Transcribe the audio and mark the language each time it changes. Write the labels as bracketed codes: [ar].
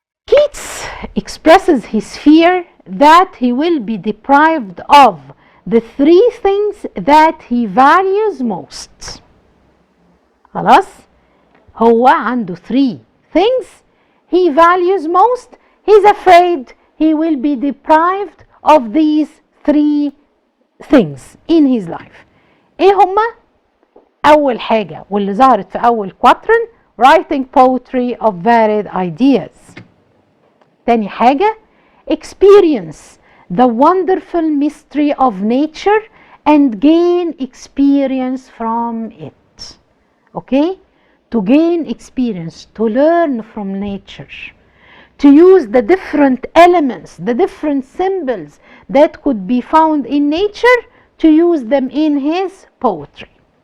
[en] Keats expresses his fear that he will be deprived of the 3 things that he values most. [ar] خلاص؟ هو عنده [en] 3 things he values most. He's afraid he will be deprived of these 3 things in his life. [ar] ايه هما؟ أول حاجة واللي ظهرت في أول quatrain [en] writing poetry of varied ideas. [ar] تاني حاجة [en] experience the wonderful mystery of nature and gain experience from it. Okay? To gain experience, to learn from nature, to use the different elements, the different symbols that could be found in nature, to use them in his poetry.